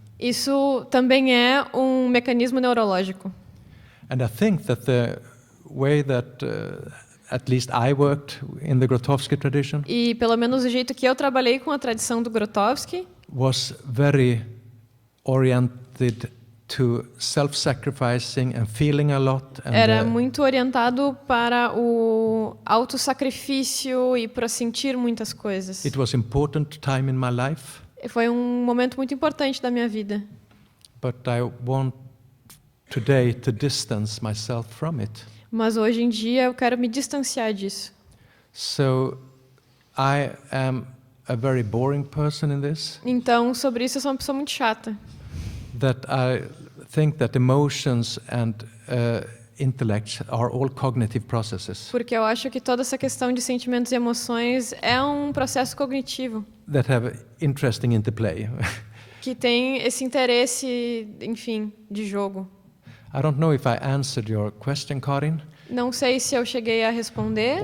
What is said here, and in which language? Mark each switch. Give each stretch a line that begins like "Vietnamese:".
Portuguese: Isso também é um mecanismo neurológico.
English: And I think that the way that at least I worked in the Grotowski tradition
Portuguese: E pelo menos o jeito que eu trabalhei com a tradição do Grotowski
English: was very oriented to self-sacrificing and feeling a lot. And
Portuguese: era muito orientado para o autossacrifício e para sentir muitas coisas.
English: it was important time in my life,
Portuguese: Foi um momento muito importante da minha vida.
English: but I want today to distance myself from it.
Portuguese: Mas hoje em dia eu quero me distanciar disso.
English: So I am a very boring person in this,
Portuguese: Então, sobre isso eu sou uma pessoa muito chata.
English: that I think that emotions and intellect are all cognitive processes
Portuguese: Porque eu acho que toda essa questão de sentimentos e emoções é um processo cognitivo
English: that have interesting interplay.
Portuguese: que tem esse interesse, enfim, de jogo.
English: I don't know if I answered your question, Karin,
Portuguese: Não sei se eu cheguei a responder